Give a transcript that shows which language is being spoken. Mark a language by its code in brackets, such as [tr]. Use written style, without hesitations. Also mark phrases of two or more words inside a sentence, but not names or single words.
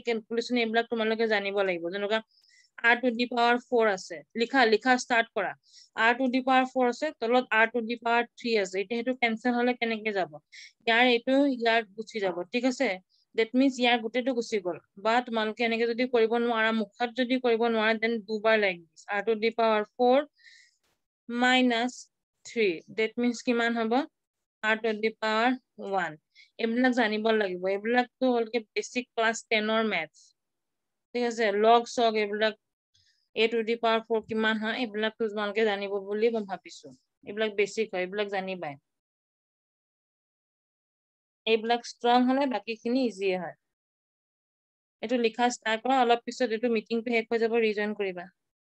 [as] ক্যালকুলেশন এইবিলাক তোমালোকে জানিব লাগিব যেনেকা [en] r to the power 4 [as] আছে লিখা স্টার্ট কৰা [en] r to the power 4 [as] আছে তলত [en] r to the power 3 [as] আছে এটা হেতু ক্যান্সেল হলে কেনেকে যাব ইয়াৰ এটো ইয়াৰ গুছি যাব ঠিক আছে [en] that means [as] ইয়াৰ গুটেটো গুছি গল বা তোমালোকে এনেকে যদি কৰিব নোৱাৰা মুখত যদি কৰিব নোৱাৰা দেন দুবাৰ [en] like this r to the power 4 minus 3 that means [as] কিমান হ'ব [en] r to the power 1 [as] এইবিলাক জানিব লাগিব এইবিলাক তো হলকে [en] basic class [as] 10 ৰ maths ঠিক আছে [en] log sog [as] এইবিলাক [en] a to the power 4 [as] কিমান হয় এইবিলাক তো তোমালোকে জানিব বুলি মই ভাবিছো এইবিলাক বেসিক হয় এইবিলাক জানিবাই এইবিলাক স্ট্ৰং হলে বাকিখিনি ইজি হয় এটো লিখা স্টার্ট কৰা অলপ পিছত এটো মিটিংটো শেষ হৈ যাব ৰিজন কৰিবা